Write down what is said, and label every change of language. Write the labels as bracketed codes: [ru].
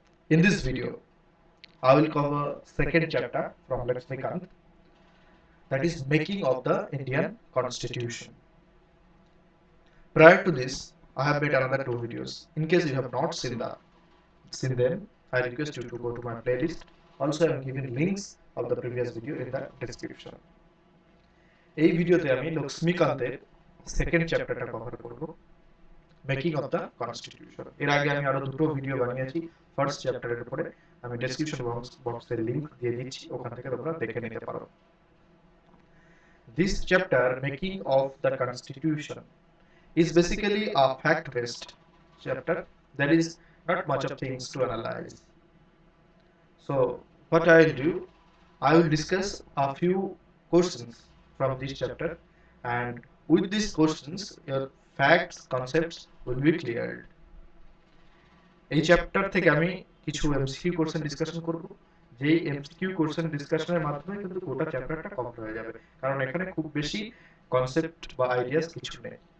[en] In this video, I will cover second chapter from Lakshmikant, that is making of the Indian Constitution. Prior to this, I have made another two videos. In case you have not seen them, I request you to go to my playlist. Also, I am giving links of the previous video in the description. [bn] এই ভিডিওতে আমি লক্ষ্মীকান্তের second চ্যাপ্টারটা cover করব, making of the constitution. এর আগে আমি আরো দুটো ভিডিও বানিয়েছি ফার্স্ট চ্যাপ্টারের উপরে, আমি ডেসক্রিপশন বক্সের লিংক দিয়ে দিচ্ছি, ওখান থেকে তোমরা দেখে নিতে পারো। [en] This chapter, making of the constitution, is basically a fact based chapter. There is not much of things to analyze. So what I will do, I will discuss a few questions from this chapter, and with these questions your facts concepts will be cleared. [bn] এই chapter থেকে আমি কিছু MCQ question discussion করব, যেই MCQ question ডিসকাশনের মাধ্যমে কিন্তু গোটা চ্যাপ্টারটা কভার হয়ে যাবে, কারণ এখানে খুব বেশি কনসেপ্ট বা আইডিয়াস কিছু নেই।